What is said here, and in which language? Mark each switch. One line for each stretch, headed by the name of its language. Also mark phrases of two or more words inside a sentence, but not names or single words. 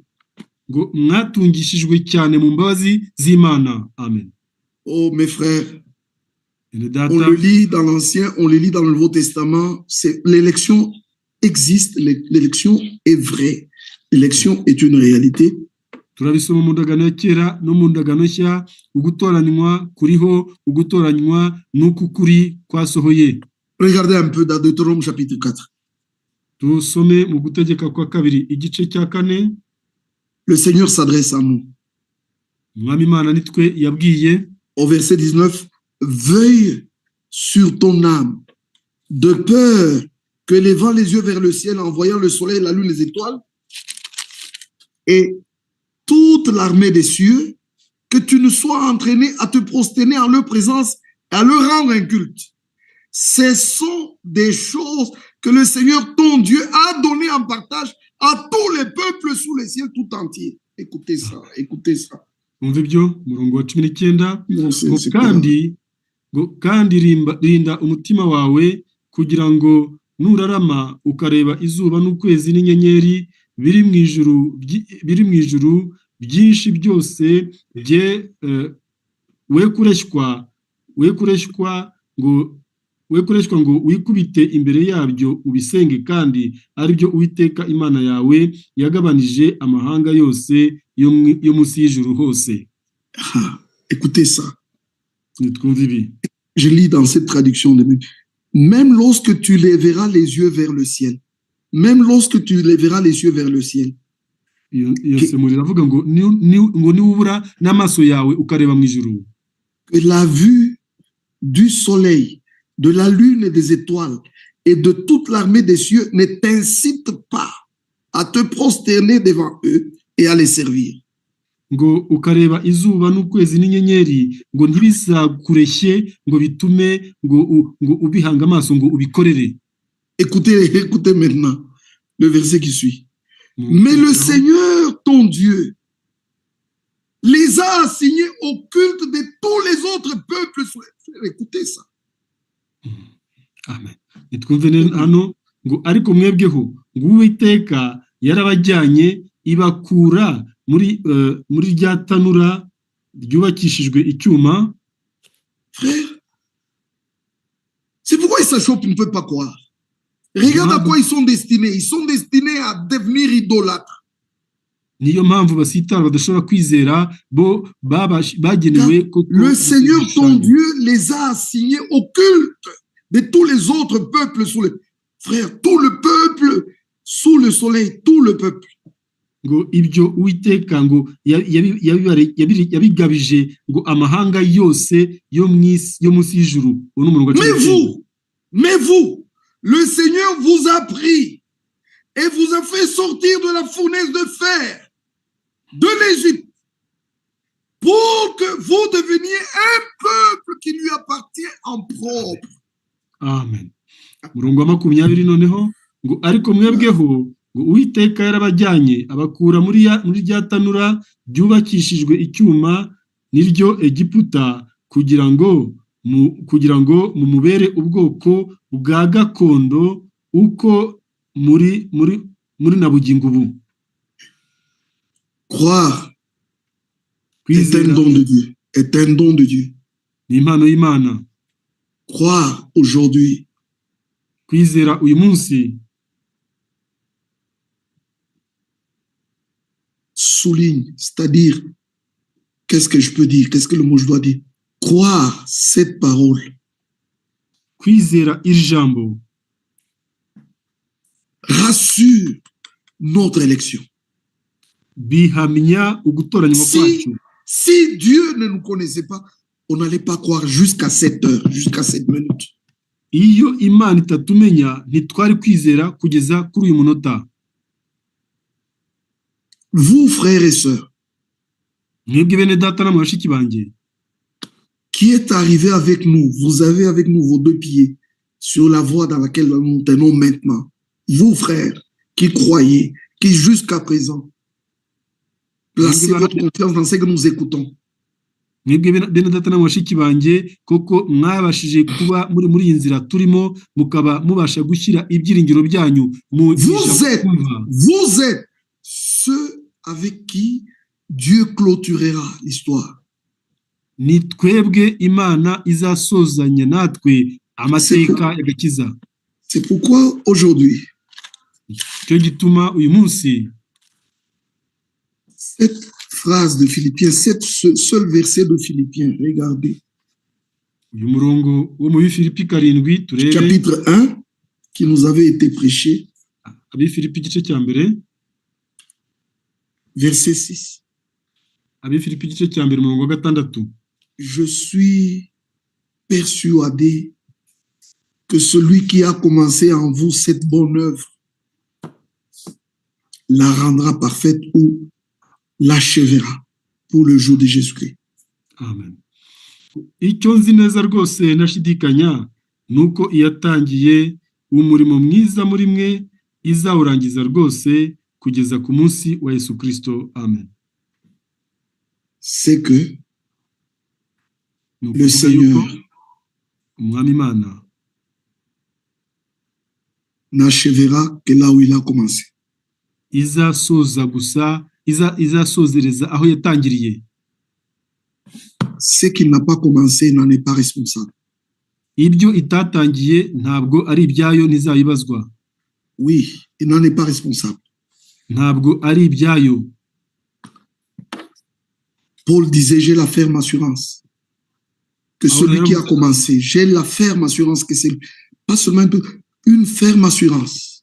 Kinyarwanda: Ngo mwatungishijwe cyane mu mbabazi z'Imana. Amen.
French: Oh mes frères, on le lit dans l'Ancien, on le lit dans le Nouveau Testament. L'élection existe, l'élection est vraie, l'élection est une réalité.
Kinyarwanda: Turabisoma mu ndagano ya kera no mu ndagano nshya, ugutoranywa kuriho, ugutoranywa n'ukukuri kwasohoye.
French: Regardez un peu dans Deutéronome chapitre 4.
Kinyarwanda: Tusome mu gutegeka kwa kabiri igice cya 4.
French: Le Seigneur s'adresse à nous.
Kinyarwanda: Mwami Imana nitwe yabwiye.
French: Au verset 19, veille sur ton âme, de peur que levant les yeux vers le ciel, en voyant le soleil, la lune, les étoiles, et toute l'armée des cieux, que tu ne sois entraîné à te prosterner en leur présence et à leur rendre un culte. Ce sont des choses que le Seigneur, ton Dieu, a donné en partage à tous les peuples sous les cieux tout entiers. Écoutez ça, écoutez ça.
Kinyarwanda: Umva ibyo murongo wa 19 ngo kandi rinda umutima wawe kugira ngo nurarama ukareba izuba n'ukwezi n'inyenyeri biri mu ijuru byinshi byose bye we kureshwa ngo wikubite imbere yabyo ubisenge kandi ari byo Uwiteka Imana yawe yagabanije amahanga yose yo munsi y'ijuru hose.
French: Écoutez ça. Je lis dans cette traduction de Bible. Même lorsque tu lèveras les yeux vers le ciel. Même lorsque tu lèveras les yeux vers le ciel. Que la vue du soleil, de la lune et des étoiles et de toute l'armée des cieux ne t'incite pas à te prosterner devant eux et à les servir.
Kinyarwanda: Ngo ukareba izuba n'ukwezi n'inyenyeri ngo ntibizakureshye ngo bitume ngo ubihanga amaso ngo ubikorere.
French: Écoutez maintenant le verset qui suit. Mais le Seigneur ton Dieu les a assignés au culte de tous les autres peuples. Écoutez ça. Amen.
Kinyarwanda: Nitwumve hano ngo ariko mwebweho ngo Uwiteka yarabajyanye ibakura muri rya tanura ryubakishijwe icyuma.
French: Frère, c'est pourquoi ça choque, tu ne peux pas croire. Regarde à quoi ils sont destinés. Ils sont destinés à devenir idolâtres.
Kinyarwanda: niyo mpamvu basitara badashobora kwizera bo bagenewe
French: Le Seigneur ton Dieu les a assignés au culte de tous les autres peuples sous le frère, tout le peuple sous le soleil, tout le peuple.
Kinyarwanda: ngo ibyo Uwiteka ngo yabigabije ngo amahanga yose yo munsi y'ijuru.
French: Mais vous, le Seigneur vous a pris et vous a fait sortir de la fournaise de fer de l'Égypte pour que vous deveniez un peuple qui lui appartient en propre. Amen.
Kinyarwanda: Murongo wa 20 noneho ngo ariko mwebweho ngo Uwiteka yarabajyanye abakura muri rya tanura ryubakishijwe icyuma niryo Egiputa kugira ngo mumubere ubwoko bwa gakondo uko muri na bugingo ubu.
French: Croire est un don de Dieu. Est un don de Dieu.
Kinyarwanda: Ni impano y'Imana.
French: Croire aujourd'hui.
Kinyarwanda: Kwizera uyu munsi.
French: Souligne, c'est-à-dire, qu'est-ce que je peux dire? Qu'est-ce que le mot je dois dire? Croire cette parole.
Kinyarwanda: Kwizera iri jambo.
French: Rassure notre élection.
Kinyarwanda: Bihamya ugutoranywa kwacu.
French: Si Dieu ne nous connaissait pas, on n'allait pas croire jusqu'à cette heure, jusqu'à cette minute.
Kinyarwanda: Iyo Imana itatumenya ntitwari kwizera kugeza kuri uyu munota.
French: Vous, frères et sœurs,
Kinyarwanda: mwebwe bene data na bashiki banjye,
French: qui est arrivé avec nous, vous avez avec nous vos deux pieds sur la voie dans laquelle nous tenons maintenant. Vous, frères, qui croyez, qui jusqu'à présent placez votre confiance dans ce que nous écoutons.
Kinyarwanda: mwebwe bene data na bashiki banjye, koko mwabashije kuba muri iyi nzira turimo, mukaba mubasha gushyira ibyiringiro byanyu mu
French: vous êtes ceux avec qui Dieu clôturera l'histoire.
Kinyarwanda: Ni twebwe Imana izasozanya natwe amateka y'agakiza.
French: C'est pourquoi aujourd'hui,
Kinyarwanda: cyo gituma uyu munsi
French: cette phrase de Philippiens, ce seul verset de Philippiens, regardez.
Kinyarwanda: uyu murongo wo mu Filipi 7 turebe.
French: Chapitre 1 qui nous avait été prêché.
Kinyarwanda: Filipi igice cya mbere.
French: Verset 6.
Kinyarwanda: Filipi igice cya mbere umurongo wa 6.
French: Je suis persuadé que celui qui a commencé en vous cette bonne œuvre la rendra parfaite ou l'achèvera pour le jour de Jésus-Christ. Amen.
Kinyarwanda: Icyo nzi neza rwose nashidikanya nuko iyatangiye umurimo mwiza muri mwe izawurangiza rwose kugeza ku munsi wa Yesu Kristo. Amen.
French: C'est que le Seigneur n'achèvera que là où il a commencé.
Kinyarwanda: Izasoza gusa, izasozereza aho yatangiriye.
French: Ce qui n'a pas commencé n'en est pas responsable.
Kinyarwanda: Ibyo itatangiye ntabwo ari ibyayo ntizayibazwa.
French: Oui, il n'en est pas responsable.
Kinyarwanda: Ntabwo ari ibyayo.
French: Paul disait, j'ai la ferme assurance que celui qui a commencé, j'ai la ferme assurance que c'est pas seulement une ferme assurance.